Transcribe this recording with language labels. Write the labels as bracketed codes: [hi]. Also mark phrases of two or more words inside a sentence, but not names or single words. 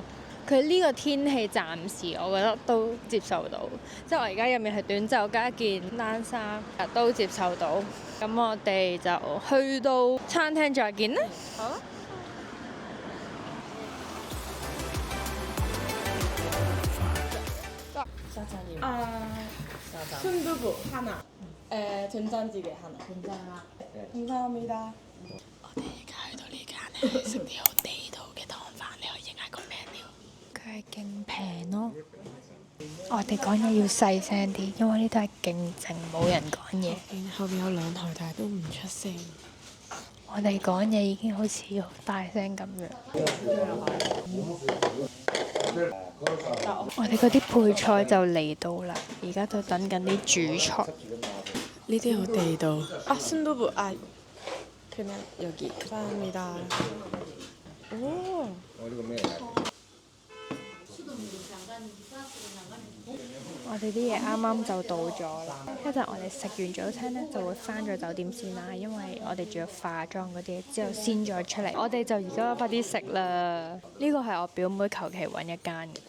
[yue] 佢呢個天氣暫時我覺得都接受到，即係我而家入面係短袖加一件冷衫，都接受到。咁我哋就去到餐廳再見啦。好啊。 [ko] 순두부 하나. 된장찌개 하나. 괜찮아. 감사합니다. [yue] 我哋而家去到呢間咧，食啲好地道嘅湯飯，你可以影下個 menu。佢係勁平咯。我哋講嘢要細聲啲，因為呢度係勁靜，冇人講嘢。後邊有2台，但係都唔出聲。我哋講嘢已經好似好大聲咁樣。我哋嗰啲配菜就嚟到啦，而家就等緊啲主菜。呢啲好地道。 [ko] 啊，순두부 아 그냥 여기. 감사합니다. 오. 어, [yue] 我哋啲嘢啱啱就到咗啦，一陣我哋食完早餐咧就會翻咗酒店先啦，因為我哋仲要化妝嗰啲，之後先再出嚟。我哋就而家快啲食啦！呢個係我表妹求其揾一間嘅。